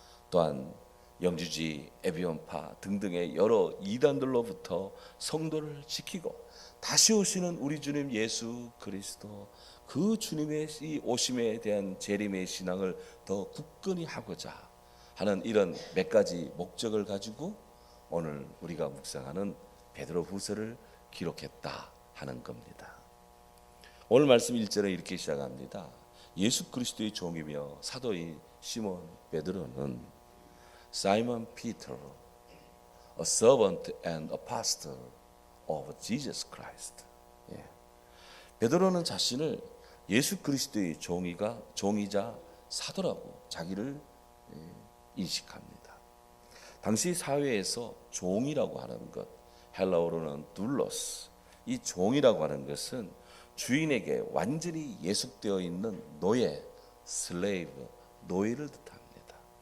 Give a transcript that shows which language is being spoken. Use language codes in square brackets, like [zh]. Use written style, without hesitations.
[ko] 또한 영주지, 에비온파 등등의 여러 이단들로부터 성도를 지키고 다시 오시는 우리 주님 예수 그리스도 그 주님의 이 오심에 대한 재림의 신앙을 더 굳건히 하고자 하는 이런 몇 가지 목적을 가지고 오늘 우리가 묵상하는 베드로후서를 기록했다 하는 겁니다. 오늘 말씀 1절에 이렇게 시작합니다. 예수 그리스도의 종이며 사도인 시몬 베드로는 [en] Simon Peter, a servant and apostle of Jesus Christ. [ko] 베드로는 자신을 예수 그리스도의 종이자 사도라고 자기를 인식합니다. 당시 사회에서 종이라고 하는 것, 헬라어로는 둘로스, 이 종이라고 하는 것은 주인에게 완전히 예속되어 있는 노예, 슬레이브, 노예를 뜻합니다.